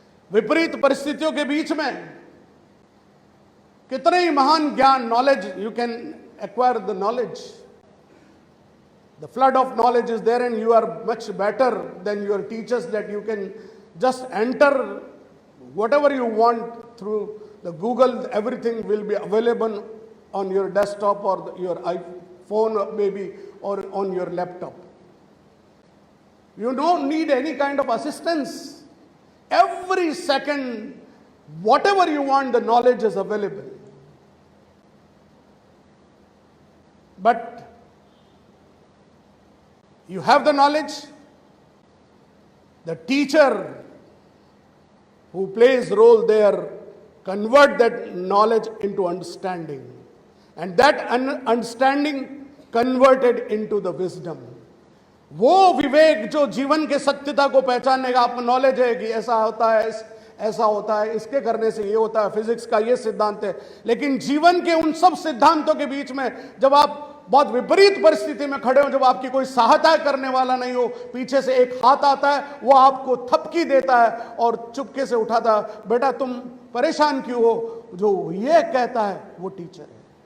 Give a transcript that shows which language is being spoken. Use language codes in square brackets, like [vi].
[hi] विपरीत परिस्थितियों के बीच में कितने ही महान ज्ञान, [en] Knowledge, you can acquire the knowledge, the flood of knowledge is there and you are much better than your teachers, that you can just enter whatever you want through the Google. Everything will be available on your desktop or your iPhone maybe, or on your laptop. You don't need any kind of assistance. Every second, whatever you want, the knowledge is available. But you have the knowledge. The teacher who plays role there convert that knowledge into understanding, and that understanding converted into the wisdom. [hi] वो विवेक जो जीवन के सत्यता को पहचानने का आपको knowledge है कि ऐसा होता है, ऐसा होता है, इसके करने से ये होता है, फिजिक्स का ये सिद्धांत है, लेकिन जीवन के उन सब सिद्धांतों के बीच में जब आप बहुत विपरीत परिस्थिति में खड़े हो, जब आपकी कोई सहायता करने वाला नहीं हो, पीछे से एक हाथ आता है, वो आपको थपकी देता है और चुपके से उठाता है, बेटा तुम परेशान क्यों हो, जो ये कहता है वो टीचर है।